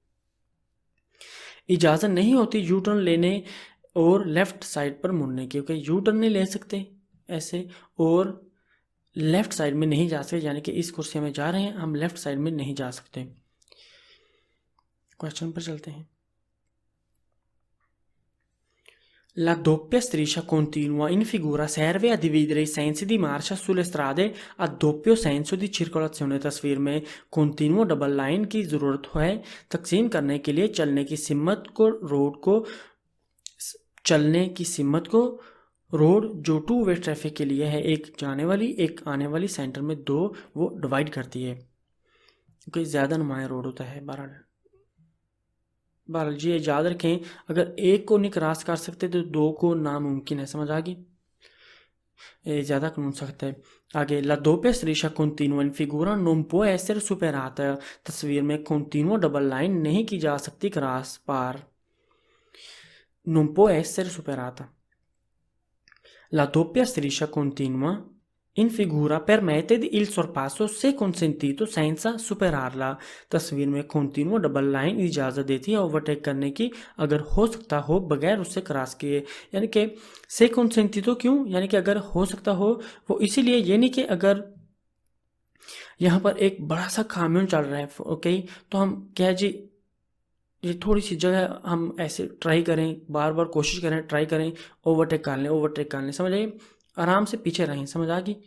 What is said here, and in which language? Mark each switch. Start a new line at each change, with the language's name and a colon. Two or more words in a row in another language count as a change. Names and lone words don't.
Hindi: इजाज़त नहीं होती
English: U turn
Hindi: लेने और
English: left side
Hindi: पर मुड़ने की, ओके।
English: U turn
Hindi: नहीं ले सकते ऐसे और
English: left side
Hindi: में नहीं जा सकते, यानी कि इस कुर्सी में जा रहे हैं हम,
English: left side
Hindi: में नहीं जा सकते। क्वेश्चन पर चलते हैं।
Italian: La doppia striscia continua in figura serve a dividere i sensi di marcia sulle strade a doppio senso di circolazione।
Hindi: तस्वीर में
English: continue double line
Hindi: की ज़रूरत है तकसीम करने के लिए चलने की सिमत को रोड जो
English: two way traffic
Hindi: के लिए है, एक जाने वाली एक आने वाली, सेंटर में दो, वो डिवाइड करती है, क्योंकि ज़्यादा नुमाया रोड होता है। बहरहाल जी याद रखें, अगर एक को नहीं क्रॉस कर सकते तो दो को नामुमकिन है, समझ आ गई? ज़्यादा कानून सख्त है। आगे,
Italian: la doppia striscia continua in figura non può essere superata।
Hindi: तस्वीर में
English: continue double line
Hindi: नहीं की जा सकती क्रॉस पार,
Italian: non può essere superata। La doppia striscia continua in figura permette il sorpasso se consentito senza superarla।
Hindi: तस्वीर में
English: continue double line
Hindi: इजाज़त देती है ओवरटेक करने की अगर हो सकता हो बगैर उससे क्रॉस किए, यानी कि
Italian: se consentito
Hindi: क्यों, यानी कि अगर हो सकता हो, वो इसीलिए, ये नहीं कि अगर यहाँ पर एक बड़ा सा काम्यून चल रहा है, ओके, तो हम क्या जी ये थोड़ी सी जगह हम ऐसे ट्राई करें, बार बार कोशिश करें, ट्राई करें, ओवरटेक कर लें, समझ आइए, आराम से पीछे रहें, समझ आ गई?